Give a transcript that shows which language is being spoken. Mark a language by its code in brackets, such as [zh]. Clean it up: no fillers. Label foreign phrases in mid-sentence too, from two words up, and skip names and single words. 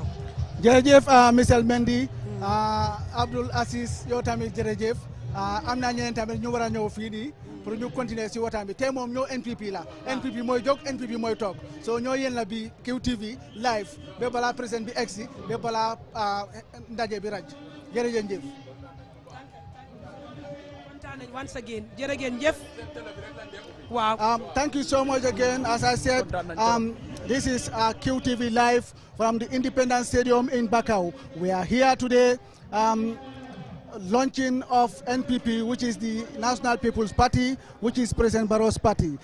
[wo] jërëjëf Michel Mendy Abdul Aziz yow tamit jërëjëf am naa ñeneen tamit ñu war a ñëw fii nii pour ñu continuer si waxtaan bi tey moom ñoo NPP la NPP mooy jóg NPP mooy toog so ñoo yéen la bi QTV live ba balaa président bi egsi ba balaa ndaje bi raj jërëjëf kontaan nañ [en] once again jërëjëf wow thank you so much again as I said this is QTV live from the Independence Stadium in Bakau. We are here today launching of NPP, which is the National People's Party, which is President Barrow's party.